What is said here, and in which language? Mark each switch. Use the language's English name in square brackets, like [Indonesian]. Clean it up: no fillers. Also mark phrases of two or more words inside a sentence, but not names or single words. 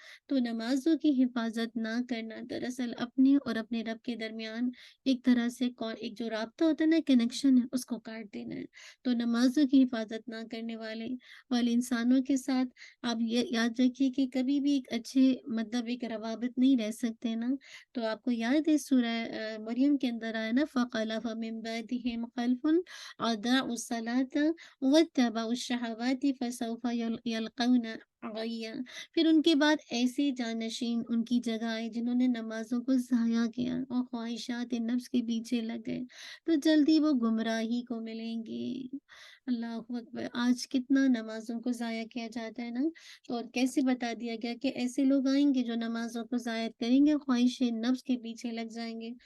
[Urdu] تو نمازوں کی حفاظت نہ کرنا درحقیقت اپنے اور اپنے رب کے درمیان ایک طرح سے ایک جو رابطہ ہوتا ہے نا، کنکشن ہے، اس کو کاٹ دینا ہے. تو نمازوں کی حفاظت نہ کرنے والے انسانوں کے ساتھ آپ یہ یاد رکھیے کہ کبھی بھی ایک اچھے مطلب ایک روابط نہیں رہ سکتے نا. تو آپ کو یاد ہے سورہ مریم کے اندر آیا نا, [Arabic] فخلف من بعدهم خلف أضاعوا الصلاة واتبعوا الشهوات فسوف يلقون غيا [Urdu] پھر ان کے بعد ایسے جانشین ان کی جگہ آئے جنہوں نے نمازوں کو ضائع کیا اور خواہشات نفس کے پیچھے لگ گئے، تو جلدی وہ گمراہی کو ملیں گے۔ [Arabic] اللہ اکبر! [Urdu] آج کتنا نمازوں کو ضائع کیا جاتا ہے نا، اور کیسے بتا دیا گیا کہ ایسے لوگ آئیں گے جو نمازوں کو ضائع کریں گے، خواہش نفس کے پیچھے لگ جائیں گے۔